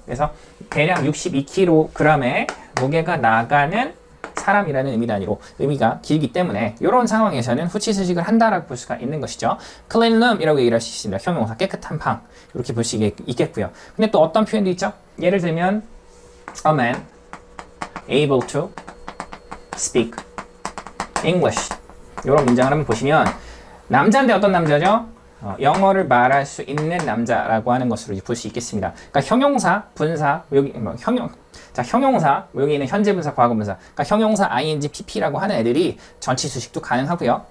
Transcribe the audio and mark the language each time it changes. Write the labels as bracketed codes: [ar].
[ko] 그래서 대략 62kg의 무게가 나가는 사람이라는 의미 단위로 의미가 길기 때문에 이런 상황에서는 후치 수식을 한다라고 볼 수가 있는 것이죠. clean room이라고 얘기를 할 수 있습니다. 형용사 깨끗한 방 이렇게 볼 수 있겠고요. 근데 또 어떤 표현도 있죠? [en] 예를 들면 a man able to speak English. [ko] 이런 문장을 한번 보시면 남자인데 어떤 남자죠? 영어를 말할 수 있는 남자라고 하는 것으로 볼 수 있겠습니다. 그러니까 형용사, 분사, 여기 형용사, 여기 있는 현재 분사, 과거 분사. 그러니까 형용사, ing, pp라고 하는 애들이 전치 수식도 가능하고요.